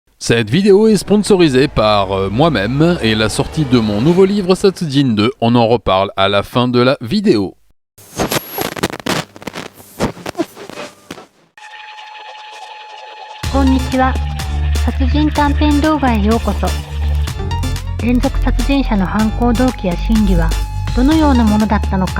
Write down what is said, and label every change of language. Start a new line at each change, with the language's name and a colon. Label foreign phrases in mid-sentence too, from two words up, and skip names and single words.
French: Cette vidéo est sponsorisée par moi-même et la sortie de mon nouveau livre Satsujin 2. On en reparle à la fin de la vidéo.
Japanese: Konnichiwa. 殺人短編動画へようこそ。連続殺人者の犯行動機や心理はどのようなものだったのか。